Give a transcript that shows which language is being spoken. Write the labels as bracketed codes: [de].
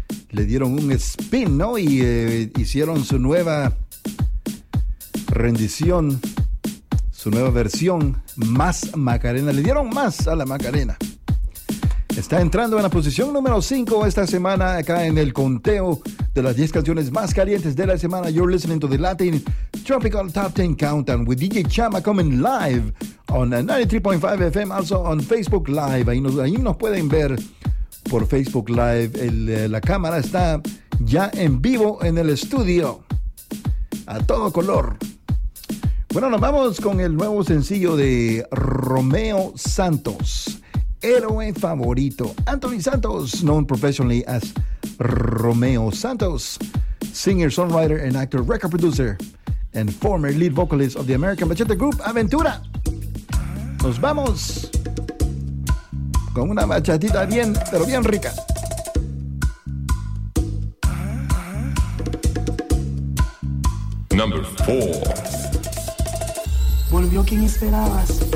[es] Le dieron un spin, ¿no? Y hicieron su nueva rendición, su nueva versión, Más Macarena. Le dieron más a la Macarena. Está entrando en la posición número 5 esta semana, acá en el conteo de las 10 canciones más calientes de la semana. [en] You're listening to the Latin Tropical Top 10 Countdown with DJ Chama coming live on 93.5 FM, also on Facebook Live. [es] Ahí nos pueden ver por Facebook Live. La cámara está ya en vivo en el estudio, a todo color. Bueno, nos vamos con el nuevo sencillo de Romeo Santos, Héroe Favorito. [en] Anthony Santos, known professionally as Romeo Santos, singer, songwriter, and actor, record producer, and former lead vocalist of the American bachata group Aventura. [es] Nos vamos con una bachatita bien, pero bien rica. [en] Number 4. [es] volvió quien esperabas.